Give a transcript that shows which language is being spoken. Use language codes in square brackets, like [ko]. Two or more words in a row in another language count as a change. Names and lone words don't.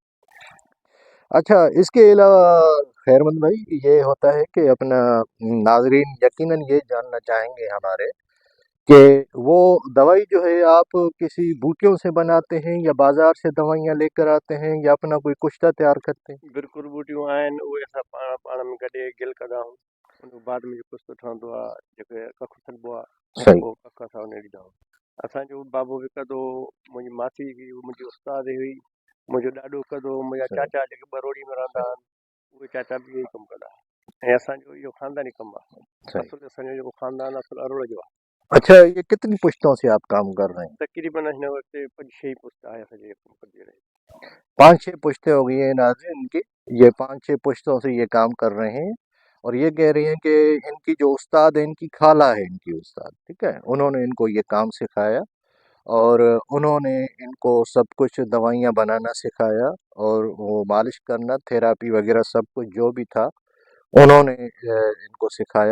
[ur] اچھا، اس کے علاوہ خیرمند بھائی یہ ہوتا ہے کہ اپنا ناظرین یقیناً یہ جاننا چاہیں گے ہمارے کہ وہ دوائی جو ہے آپ کسی بوٹیوں سے بناتے ہیں یا بازار سے دوائیاں لے کر آتے ہیں یا اپنا کوئی کشتہ تیار کرتے ہیں? [sd] बिल्कुलु बूटियूं आहिनि, उहे असां पाण पाण में गॾे गिल कंदा आहियूं। उन खां बाद में जेको कुझु ठहंदो आहे, जेके कखु थिबो आहे, सही। उहो कख असां उन ॾींदा आहियूं। असांजो बाबो बि कंदो, मुंहिंजी मासी बि, मुंहिंजी उस्ताद हुई, मुंहिंजो ॾाॾो कंदो, मुंहिंजा सही। चाचा जेके बरोड़ी में रहंदा सही। आहिनि, उहे चाचा बि इहो ई कमु कंदा आहिनि। ऐं असांजो इहो ख़ानदानी कमु आहे। सही। असुलु असांजो जेको ख़ानदान आहे, असुलु अरोड़ जो आहे। [ur] اچھا، یہ کتنی پشتوں سے آپ کام کر رہے ہیں? [sd] तक़रीबन हिन वक़्तु 5-6 पुश्त आहे असांजे कमु कंदी रही। [ur] 5-6 پشتیں ہو گئی ہیں ناظرین ان کی۔ یہ 5-6 پشتوں سے یہ کام کر رہے ہیں اور یہ کہہ رہی ہیں کہ ان کی جو استاد ہے، ان کی خالہ ہے ان کی استاد، ٹھیک ہے? انہوں نے ان کو یہ کام سکھایا اور انہوں نے ان کو سب کچھ دوائیاں بنانا سکھایا اور وہ مالش کرنا، تھراپی وغیرہ سب کچھ جو بھی تھا، انہوں نے ان کو سکھایا.